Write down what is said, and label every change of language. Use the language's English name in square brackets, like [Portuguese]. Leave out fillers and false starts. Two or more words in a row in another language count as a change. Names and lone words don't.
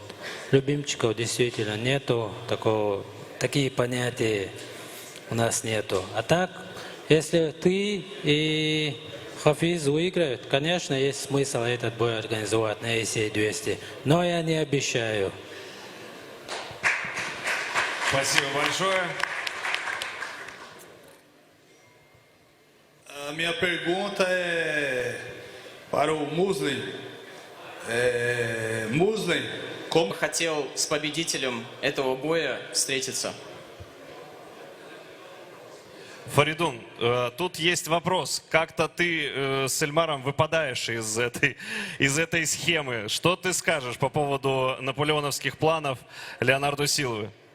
[Russian] Любимчиков действительно нету, такие понятия у нас нету. А так, если ты и Хафиз выиграют, конечно, есть смысл этот бой организовать на ACA 200. Но я не обещаю. Спасибо большое. [Portuguese] A minha pergunta é para o Muslin. Muslin, como... [Russian] Хотел с победителем этого боя встретиться. Фаридун, тут есть вопрос. Как-то ты с Эльмаром выпадаешь из этой схемы. Что ты скажешь по поводу наполеоновских планов Леонардо Силвы?